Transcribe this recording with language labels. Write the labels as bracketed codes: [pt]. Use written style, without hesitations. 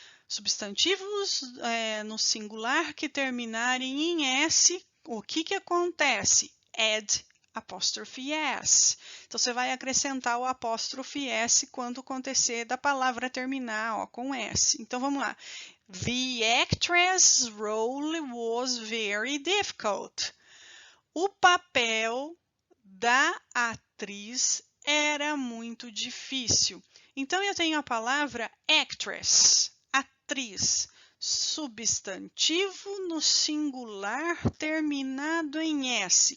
[pt] Substantivos no singular que terminarem em S, o que acontece? [en] Add apóstrofe S. [pt] Então, você vai acrescentar o apóstrofe S quando acontecer da palavra terminar ó, com S. Então, vamos lá. [en] The actress' role was very difficult. [pt] O papel da atriz era muito difícil. Então, eu tenho a palavra actress, atriz, substantivo no singular terminado em S.